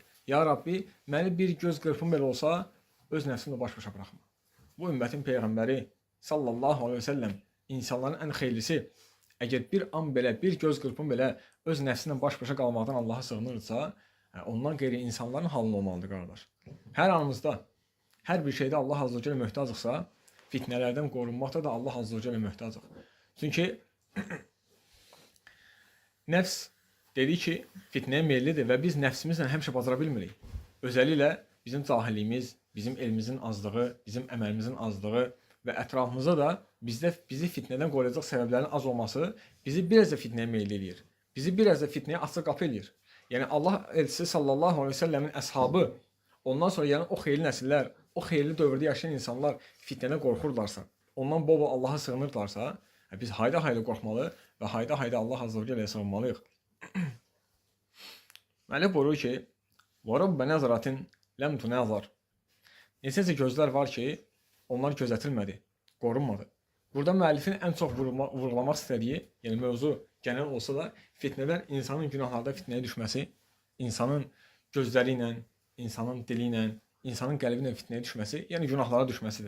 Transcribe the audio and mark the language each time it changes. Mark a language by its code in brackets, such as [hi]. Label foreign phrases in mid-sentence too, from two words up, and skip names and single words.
[az] Ya Rabbi, məni bir göz qırpım belə olsa, öz nəfsimlə baş-başa buraxma. Bu ümmətin Peyğəmbəri [ar] صلى الله عليه وسلم [az] insanların ən xeyirlisi, əgər bir an belə, bir göz qırpım belə öz nəfsinlə baş-başa qalmaqdan Allaha sığınırsa, ondan qeyri insanların halında olmalıdır, qardaş. Hər anımızda, hər bir şeydə Allah [ar] عز وجل [az] möhtacıqsa, fitnələrdən qorunmaqda da Allah [ar] عز وجل [az] möhtacıq. Çünki nəfs dedi ki, fitnəyə meyillidir və biz nəfsimizlə həmişə bacara bilmirik. Özəlliklə bizim cahilliyimiz, bizim elmimizin azlığı, bizim əməlimizin azlığı və ətrafımızda da bizi fitnədən qoruyacaq səbəblərin az olması bizi biraz da fitnəyə meyilli eləyir. Bizi biraz da fitnəyə açıq qapı eləyir. Yəni Allah elçisi [ar] صلى الله عليه وسلم [az] əshabı, ondan sonra yəni o xeyirli nəsillər, o xeyirli dövrdə yaşayan insanlar fitnədən qorxurlarsa, ondan bol-bol Allaha sığınırlarsa, biz hayda-hayda qorxmalı və hayda-hayda Allah [ar] عز وجل [az] sığınmalıyıq. Müəllif buyurur ki, [ar] وَرَبَّ نَظَرَةٍ لَمْ تُنَظَرْ. [az] Neçəsə gözlər var ki, onlar gözətilmədi, qorunmadı. Burada müəllifin ən çox vurğulamaq istədiyi, yəni mövzu genel olsa da, fitnədən insanın günahlarda fitnəyə düşməsi, insanın gözləri ilə, insanın dili ilə, insanın qəlbi ilə fitnəyə düşməsi, yəni günahlara düşməsidir.